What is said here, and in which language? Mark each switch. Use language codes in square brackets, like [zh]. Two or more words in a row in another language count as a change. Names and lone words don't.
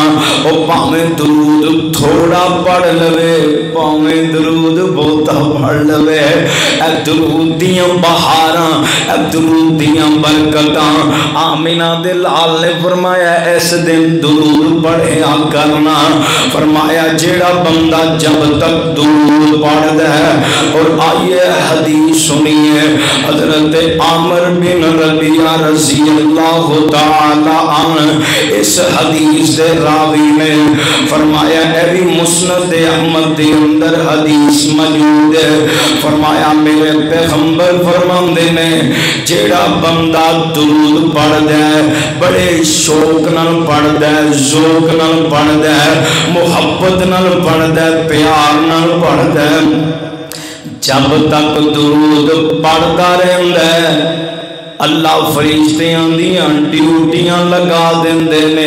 [pa] ਓ ਭਾਵੇਂ ਦਰੂਦ ਥੋੜ੍ਹਾ ਪੜ੍ਹ ਲਵੇ ਭਾਵੇਂ ਦਰੂਦ ਬਹੁਤਾ ਪੜ੍ਹ ਲਵੇ ਏ ਦਰੂਦ ਦੀਆਂ ਬਹਾਰਾਂ ਏ ਦਰੂਦ ਦੀਆਂ ਬਰਕਤਾਂ ਆਮੀਨਾ ਲਾਲ ਨੇ ਫ਼ਰਮਾਇਆ ਇਸ ਦਿਨ ਦਰੂਦ ਪੜ੍ਹਿਆ ਕਰਨਾ। ਫ਼ਰਮਾਇਆ ਜੇਹੜਾ ਬੰਦਾ ਜਬ ਤਕ ਦਰੂਦ ਪੜ੍ਹਦਾ ਹੈ [ur] اور آئیے حدیث سنیے [pa] हजरत आमिर बिन रबिया [ar] رضي الله تعالى عنه [pa] ਇਸ ਹਦੀਸ ਦੇ ਰਾਵੀ ਨੇ ਫ਼ਰਮਾਇਆ ਏ ਭੀ ਮੁਸਨਦ ਅਹਿਮਦ ਦੇ ਅੰਦਰ ਹਦੀਸ ਮੌਜੂਦ ਹੈ। ਫ਼ਰਮਾਇਆ ਮੇਰੇ ਪੈਗ਼ੰਬਰ ਫ਼ਰਮਾਂਦੇ ਨੇ ਜੇਹੜਾ ਬੰਦਾ ਦਰੂਦ ਪੜ੍ਹਦਾ ਹੈ ਬੜੇ ਸ਼ੌਕ ਨਾਲ ਪੜ੍ਹਦਾ ਹੈ ਜ਼ੌਕ ਨਾਲ ਪੜ੍ਹਦਾ ਹੈ ਮੁਹੱਬਤ ਨਾਲ ਪੜ੍ਹਦਾ ਹੈ ਪਿਆਰ ਨਾਲ ਪੜ੍ਹਦਾ ਹੈ ਜਬ ਤਕ ਦਰੂਦ ਪੜ੍ਹਦਾ ਰਹਿੰਦਾ ਹੈ ਅੱਲਾਹ ਫ਼ਰਿਸ਼ਤਿਆਂ ਦੀਆਂ ਡਿਊਟੀਆਂ ਲਗਾ ਦੇਂਦੇ ਨੇ।